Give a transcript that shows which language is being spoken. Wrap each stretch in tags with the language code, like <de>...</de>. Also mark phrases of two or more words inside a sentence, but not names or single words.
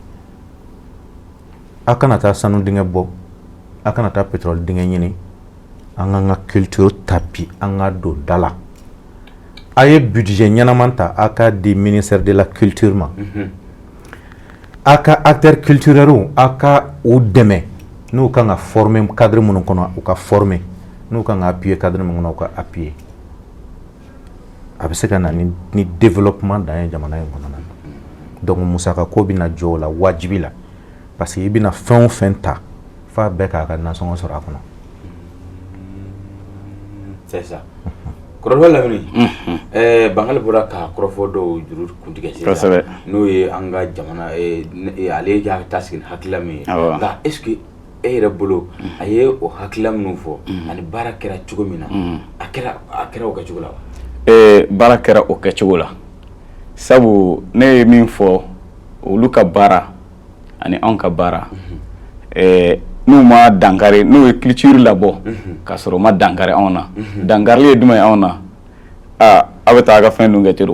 <bm>a kana taa sanu dingɛ bɔ a kana taa pétrole dingɛ ɲini an k'an ka culture ta bi an ka don da la a ye budget ɲɛnaman ta a ka di</bm> <fr>ministère de la culture</fr> <bm>ma a ka</bm> <fr>acteurs culturels</fr> <bm>a ka u dɛmɛ n'u kan ka former cadre minnu kɔnɔ u ka former n'u kan ka appuyer cadre minnu kɔnɔ u ka appuyer a bɛ se ka na ni développement dan ye jamana in kɔnɔna na donc musaka ko bɛna jɔ o la wajibi la</bm> <fr>parce que</fr> <bm>i bɛna fɛn o fɛn ta f'a bɛɛ k'a ka nasɔngɔ sɔrɔ a kɔnɔ</bm> <fr>c'est ça</fr> <bm>kɔrɔfɔ Lamini Bangali bɔra ka kɔrɔfɔ dɔw juru kuntigɛ sisan n'o ye an ka jamana ale y'a ta sigi hakilila min ye nka</bm> <fr>est ce que</fr> <bm>e yɛrɛ bolo a ye o hakilila minnu fɔ ani baara kɛra cogo min na a kɛra o kɛcogo la wa? Baara kɛra o kɛcogo la sabu ne ye min fɔ olu ka baara ani anw ka baara n'u ma dankari n'u ye culture labɔ ka sɔrɔ ma dankari anw na dankari ye jumɛn ye anw na a bɛ taa a ka fɛn dun kɛ ten</bm>